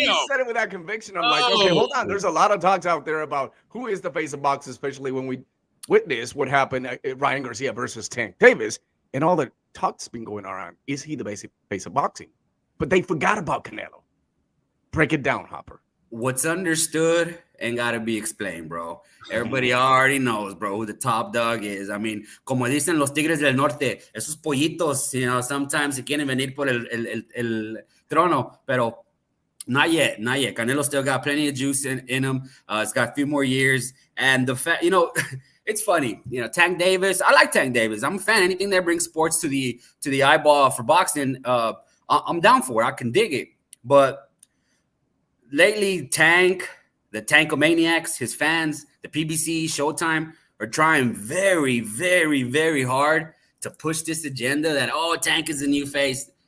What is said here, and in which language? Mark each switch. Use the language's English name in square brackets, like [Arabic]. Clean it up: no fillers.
[English] He said it with that conviction. I'm like, okay, hold on. There's a lot of talks out there about who is the face of boxing, especially when we witness what happened at Ryan Garcia versus Tank Davis. And all the talk's been going around. Is he the basic face of boxing? But they forgot about Canelo. Break it down, Hopper. What's understood ain't got to be explained, bro. Everybody already knows, bro, who the top dog is. I mean, [Spanish] como dicen los Tigres del Norte, esos pollitos, [English] sometimes [Spanish] se quieren venir por el trono, pero [English] not yet. Canelo still got plenty of juice in him. It's got a few more years. And the fact, it's funny. Tank Davis, I like Tank Davis. I'm a fan. Anything that brings sports to the eyeball for boxing, I'm down for it. I can dig it. But lately, the Tankomaniacs, his fans, the PBC, Showtime are trying very, very, very hard to push this agenda that, Tank is the new face.